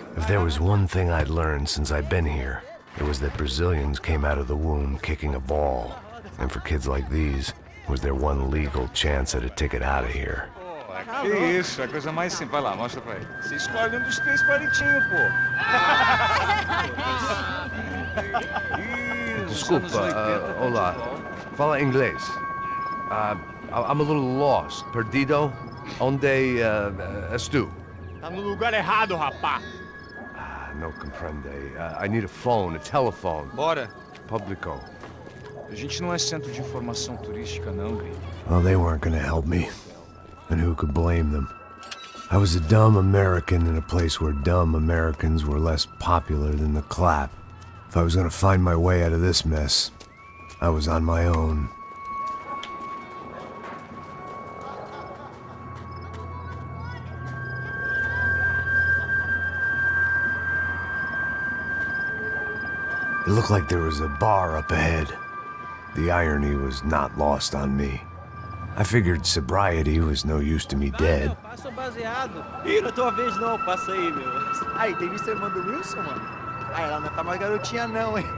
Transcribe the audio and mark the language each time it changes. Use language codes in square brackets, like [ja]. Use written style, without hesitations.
[en] If there was one thing I'd learned since I'd been here, it was that Brazilians came out of the womb kicking a ball. And for kids like these, was their one legal chance at a ticket out of here. [pt] Que isso, é a coisa mais simples. Vai lá, mostra pra ele. Você escolhe um dos 3 palitinhos, pô. Desculpa, olá. Fala inglês. [en] I'm a little lost. [pt] Perdido? Onde estou? Tá no lugar errado, rapá. [es] No comprende. [en] I need a phone, a telephone. [pt] Bora. Publico. A gente não é centro de informação turística, não, gringo. [en] Well, they weren't gonna help me. And who could blame them? I was a dumb American in a place where dumb Americans were less popular than the clap. If I was gonna find my way out of this mess, I was on my own. It looked like there was a bar up ahead. The irony was not lost on me. I figured sobriety was no use to me dead. [pt] Passa o baseado. Ih, não é tua vez não, passa aí, meu. Aí, tem visto a irmã do Wilson, mano? Aí, ela não tá mais garotinha não, hein?